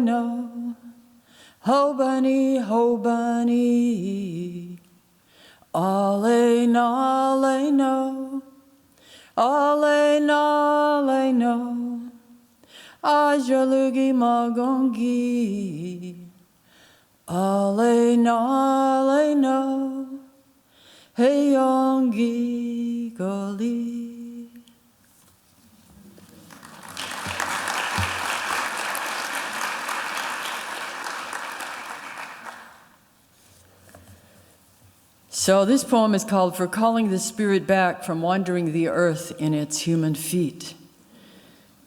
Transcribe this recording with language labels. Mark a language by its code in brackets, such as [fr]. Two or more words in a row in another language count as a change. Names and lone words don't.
[en] No, Hobani Hobani, Ale Nale No, Ale Nale No, Ajalugi Magongi, Ale Nale No, Heyongi Goli. So this poem is called For Calling the Spirit Back from Wandering the Earth in Its Human Feet.